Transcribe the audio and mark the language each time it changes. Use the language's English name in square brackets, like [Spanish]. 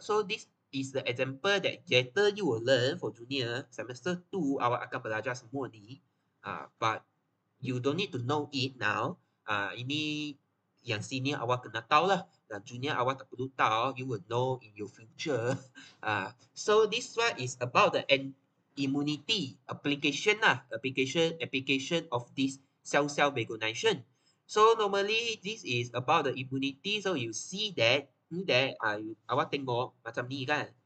[English] So this is the example that later you will learn for junior semester 2 [Malay] awak akan belajar semua ni. [English] But you don't need to know it now. [Malay] Ini yang senior awak kena tahu lah. Dan junior awak tak perlu tahu. [English] You will know in your future. So this one is about the immunity application lah. Application of this cell recognition. So normally this is about the immunity. So you see that [Malay] awak tengok macam ni kan.